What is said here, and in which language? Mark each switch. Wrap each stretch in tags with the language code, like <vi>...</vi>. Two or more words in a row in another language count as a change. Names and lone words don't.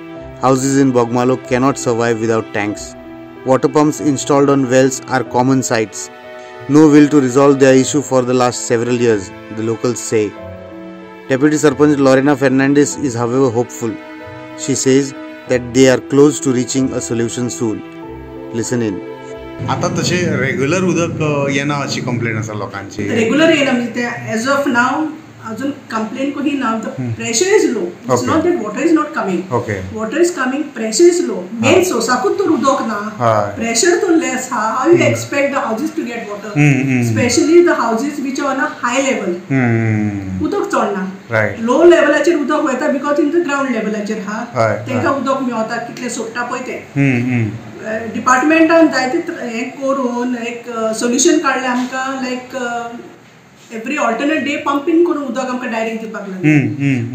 <en>Houses in Bogmalo cannot survive without tanks. Water pumps installed on wells are common sights. No will to resolve their issue for the last several years, the locals say. Deputy Sarpanch Lorena Fernandez is however hopeful. She says that they are close to reaching a solution soon. Listen in.</en> <kok>आता तसे रेग्युलर उदक येना अशी कंप्लेंट आसा लोकांची. रेग्युलर येना म्हणजे</kok> <en>as of now</en> <kok>अजून कंप्लेंट कोणी ना.</kok> <en>The pressure is low. It's not that water is not coming. Water is coming, Pressure is low.</en> <kok>मेन सोसाकूच तर उदक ना. प्रेशर तो लेस हा.</kok> <en>How you expect the houses to get water, specially the houses which are on a high level.</en> <kok>उदक चडना. लो लेवलाचेर उदक वयता</kok> <en>because in the ground</en> <kok>लेवलाचेर हा तांकां उदक मेळटा कितले सोडटा पळय ते. डिपार्टमेंटान जायते हें करून एक सोल्युशन काडलें आमकां.</kok> <en>like every alternate day pumping</en> <kok>करून उदक आमकां डायरेक्ट दिवपाक लागलें.</kok>